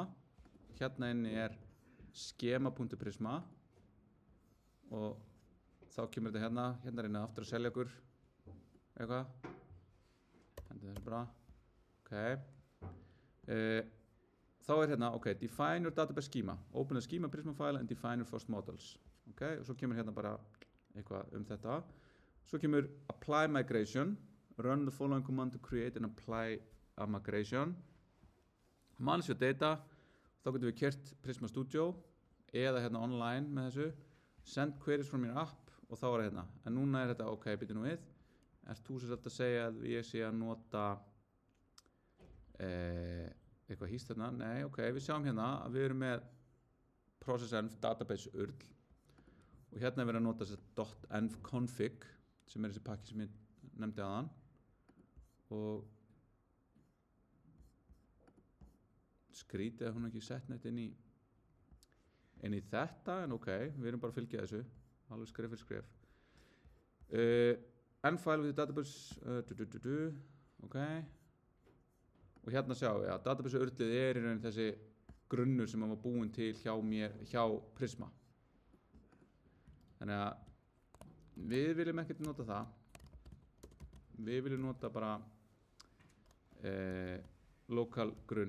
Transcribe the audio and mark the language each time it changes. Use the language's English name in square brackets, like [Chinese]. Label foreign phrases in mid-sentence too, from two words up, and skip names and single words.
[Icelandic] Hérna inni er skema.prisma og þá kemur þetta hérna. Hérna er hérna aftur að selja okkur eitthvað. Hendur þessu bara. Ok. Þá er hérna, [English] ok, define your database schema. Open the schema Prisma file and define your first models. [Icelandic] Ok, og svo kemur hérna bara eitthvað þetta. Svo kemur [English] apply migration. Run the following command to create and apply a migration. Manage your data. [Icelandic] Þá getum við kert Prisma Studio eða hérna online með þessu. [English] Send queries from your app [Icelandic] og þá er hérna. En núna er þetta, ok, byrju nú við. Ert þú sem sagt að segja að ég sé að nota eitthvað hýst hérna? Nei, ok, við sjáum hérna að við erum með process.env [English] database url [Icelandic] og hérna er verið að nota þessi .env config sem er þessi pakki sem ég nefndi áðan og skrítið að hún ekki sett neitt inn í þetta, en ok, við erum bara að fylgja þessu alveg skref fyrir skref. [English] Env-file with the database ok. [Icelandic] Og hérna sjáum við að [English] database urlið [Icelandic] er í raun þessi grunnur sem var búinn til hjá Prisma. Þannig að við viljum ekkert nota það. Við viljum nota bara lokal grunn.